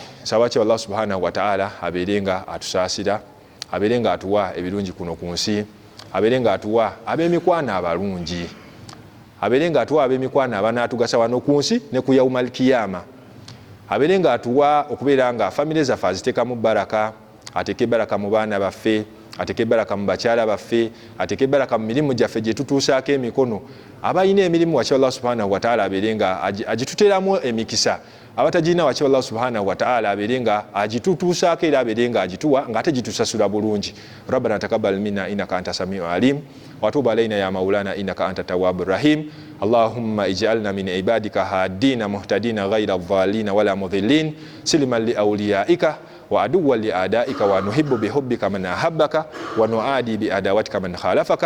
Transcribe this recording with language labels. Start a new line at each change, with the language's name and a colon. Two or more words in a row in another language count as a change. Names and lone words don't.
Ganda: Nsaba wakiba
Arabic: الله سبحانه وتعالى
Ganda: abeere nga atusaasira, abeere nga atuwa ebirungi kuno ku nsi, abeere nga atuwa ab'emikwano abalungi, abeere nga atuwa ab'emikwano abanaatugasa wano ku nsi ne ku
Arabic: يوم القيامة,
Ganda: abeere nga atuwa okubeera nga famire zaffe aziteekamu baraka, ateeke baraka mu baana baffe, ateeke baraka mu bakyala baffe, ateeke baraka mu mirimu gyaffe gye tutuusaako emikono. Abalina emirimu wakiba
Arabic: الله سبحانه وتعالى
Ganda: abeere nga agituteramu emikisa, abatagirina wakiba
Arabic: الله سبحانه وتعالى
Ganda: abeere nga agitutuusaako era abeere nga agituwa ng'ate gitusasula bulungi.
Arabic: ربنا تقبل منا إنك أنت السميع العليم وتب علينا يا مولانا إنك أنت التواب الرحيم. اللهم اجعلنا من عبادك هادين مهتدين غير ضالين ولا مضلين سلما لأوليائك وعدوا لأعدائك ونحب بحبك من أحبك ونعادي بعداوتك من خالفك.